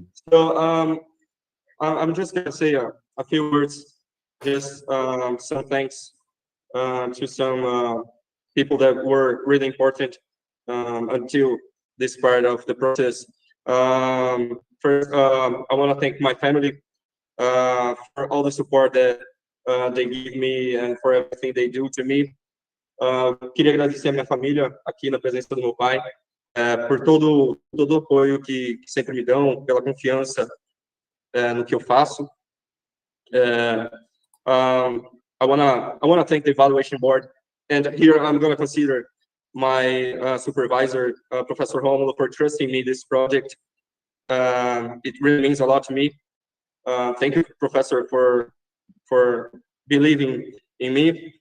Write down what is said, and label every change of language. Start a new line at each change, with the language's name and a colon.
English: So I'm just gonna say a few words, just some thanks to some people that were really important until this part of the process. First, I want to thank my family for all the support that they give me and for everything they do to me.
Portuguese: Queria agradecer a minha família aqui na presença do meu pai por todo o apoio que sempre me dão, pela confiança no que eu faço.
English: I wanna thank the evaluation board, and here I'm gonna consider my supervisor, Professor Romulo, for trusting me this project. It really means a lot to me. Thank you, Professor, for believing in me.